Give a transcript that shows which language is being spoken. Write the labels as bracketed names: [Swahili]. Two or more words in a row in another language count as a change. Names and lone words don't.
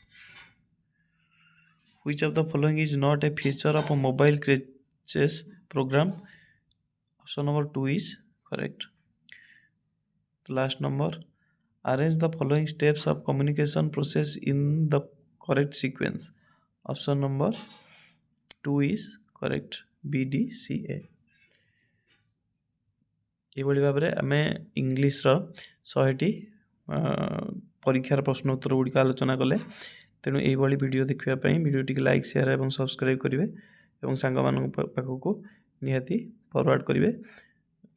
[English] Which of the following is not a feature of a mobile crutches program? Option number 2 is correct. The last number, arrange the following steps of communication process in the correct sequence. option number 2 is correct BDCA. [Odia] ଏଇଭଳି ଭାବରେ ଆମେ ଇଂଲିଶର 100ଟି ପରୀକ୍ଷାର ପ୍ରଶ୍ନ ଉତ୍ତର ଗୁଡ଼ିକ ଆଲୋଚନା କଲେ। ତେଣୁ ଏଇଭଳି ଭିଡ଼ିଓ ଦେଖିବା ପାଇଁ ଭିଡ଼ିଓଟିକୁ [English] like share [Odia] ଏବଂ ସବସ୍କ୍ରାଇବ୍ କରିବେ ଏବଂ ସାଙ୍ଗମାନଙ୍କ ପାଖକୁ ନିହାତି ଫରୱାର୍ଡ଼ କରିବେ।